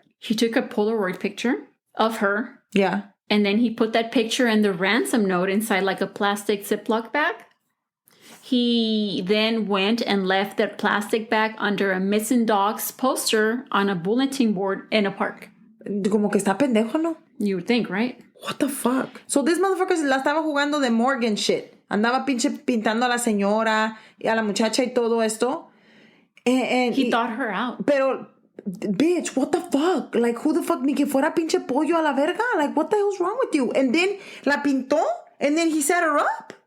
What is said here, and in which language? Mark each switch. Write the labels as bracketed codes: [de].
[en] He took a Polaroid picture of her. Yeah. And then he put that picture and the ransom note inside like a plastic Ziploc bag. He then went and left that plastic bag under a missing dogs poster on a bulletin board in a park. [es] Como que está pendejo, ¿no? [en] You would think, right? What the fuck? So this motherfucker [es] se la estaba jugando de [en] Morgan shit. [es] Andaba pinche pintando a la señora y a la muchacha y todo esto. [en] And he thought her out. [es] Pero, [en] bitch, what the fuck? [es] Like, who the fuck? Ni que fuera pinche pollo a la verga? [en] Like, what the hell's wrong with you? And then [es] la pintó, [en] and then he set her up.